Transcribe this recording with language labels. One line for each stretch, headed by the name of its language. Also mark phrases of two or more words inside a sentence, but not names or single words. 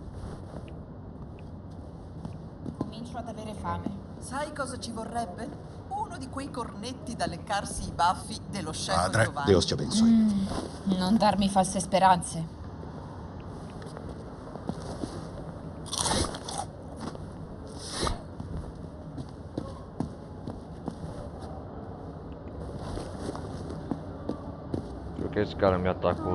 Italian: Comincio ad avere fame. Sai cosa ci vorrebbe? uno di quei cornetti da leccarsi i baffi dello scemo Padre, Giovanni.
Portuguese: Deus ti abençoe.
Italian: Non darmi false speranze.
Portuguese: Por que esse cara me atacou?